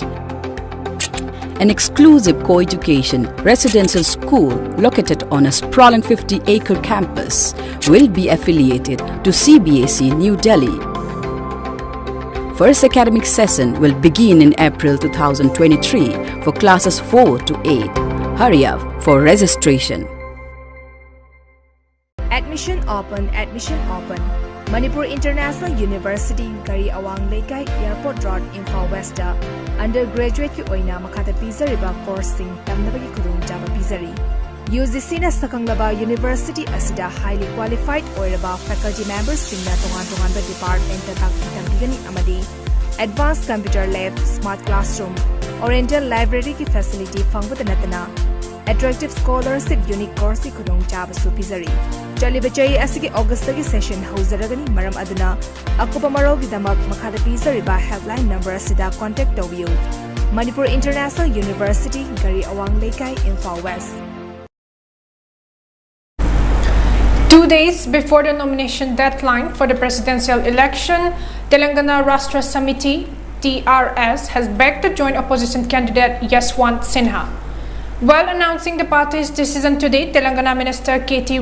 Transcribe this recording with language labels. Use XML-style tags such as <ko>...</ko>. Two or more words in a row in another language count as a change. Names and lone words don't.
<en>An exclusive co-education residential school located on a sprawling 50-acre campus will be affiliated to CBSE New Delhi. First academic session will begin in April 2023 for classes 4 to 8. Hurry up for registration. Admission open, admission open.</en> <mni>Manipur International University Gari Awang Laikai Airport Road Imphal West undergraduate ki oina makhata pizariba course sing tamnabagi khudung jaba pizari. UGC na sakanglaba university asida</mni> <en>highly qualified</en> <mni>oiraba</mni> <en>faculty members</en> <mni>singna tongan ba department ta takpigani amadi</mni> <en>advanced computer lab, smart classroom, oriental library</en> <mni>ki facility fangbuta natana</mni> <en>attractive scholarship unique course</en> <mni>ki khudung jaba su pizari. Chalibachai asigi August tagi session hauzaragani maram aduna akupa marogi damak makhada pizariba</mni> <en>helpline number</en> <mni>asida contact tawbiu. Manipur International University Gari Awang Laikai Imphal West.</mni> <en>2 days before the nomination deadline for the presidential election, Telangana Rashtra Samiti (TRS) has begged the joint opposition candidate Yashwant Sinha. While announcing the party's decision today, Telangana Minister K.T.</en>